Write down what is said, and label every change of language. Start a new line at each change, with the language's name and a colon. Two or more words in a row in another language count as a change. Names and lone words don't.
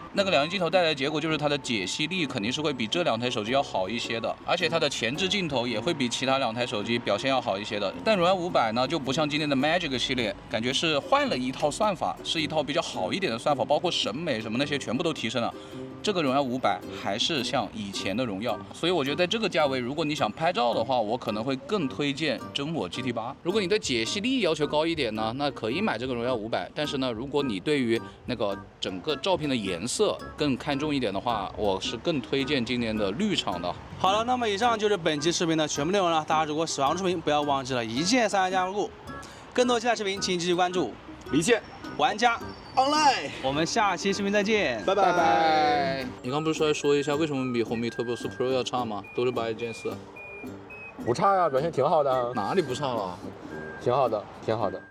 Chinese: 那個2億鏡頭帶來的結果就是它的解析力肯定是會比這2台手機要好一些的，而且它的前置鏡頭也會比其他2台手機表現要好一些的。但榮耀500呢就不像今天的 Magic 系列，感覺是換了一套算法，是一套比較好一點的算法，包括審美什麼那些全部都提升了。這個榮耀500還是像以前的榮耀，所以我覺得在這個價位，如果你想拍照的話，我可能會更推薦真我 GT8。如果你對解析力要求高一點呢，那可以買這個榮耀500。但是呢，如果你对於那個整個照片的顏色更看重一點的話，我是更推薦今年的綠廠的。好了，那麼以上就是本期視頻的全部內容了。大家如果喜歡視頻，不要忘記了一鍵3加入。更多精彩視頻，請繼續關注離線玩家 online。我們下期視頻再見，拜拜。你剛不是說一下為什麼比紅米 Turbo 4 Pro 要差嗎？都是8.4。不差呀，表現挺好的。哪裡不差了？挺好的，挺好的。